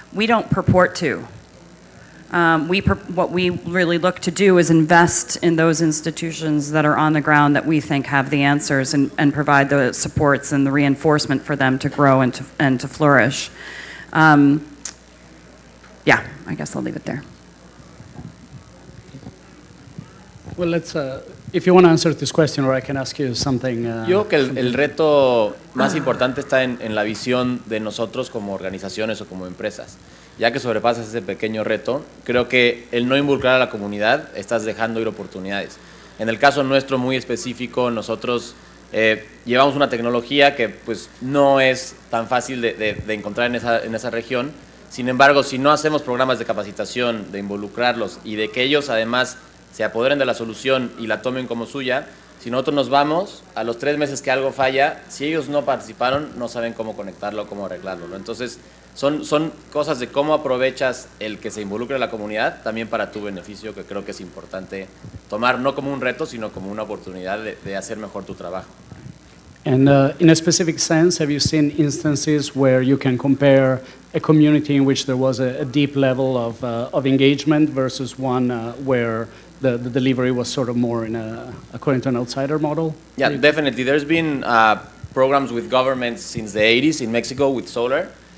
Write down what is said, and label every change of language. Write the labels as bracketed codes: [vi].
[en] We don't purport to. What we really look to do is invest in those institutions that are on the ground that we think have the answers, and provide the supports and the reinforcement for them to grow and to flourish. Yeah, I guess I'll leave it there. Well, if you want to answer this question, or I can ask you something. [es] Yo creo que el reto más importante está en la visión de nosotros como organizaciones o como empresas. Ya que sobrepasas ese pequeño reto, creo que el no involucrar a la comunidad, estás dejando ir oportunidades. En el caso nuestro muy específico, nosotros llevamos una tecnología que pues, no es tan fácil de encontrar en esa región. Sin embargo, si no hacemos programas de capacitación, de involucrarlos y de que ellos además se apoderen de la solución y la tomen como suya, Si nosotros nos vamos, a los 3 meses que algo falla, si ellos no participaron, no saben cómo conectarlo, cómo arreglarlo, ¿no? Entonces, son cosas de cómo aprovechas el que se involucre la comunidad también para tu beneficio, que creo que es importante tomar no como un reto, sino como una oportunidad de hacer mejor tu trabajo. [en] And in a specific sense, have you seen instances where you can compare a community in which there was a deep level of engagement versus one where the delivery was sort of more according to an outsider model? Yeah, definitely. There's been programs with governments since the 80s in Mexico with solar.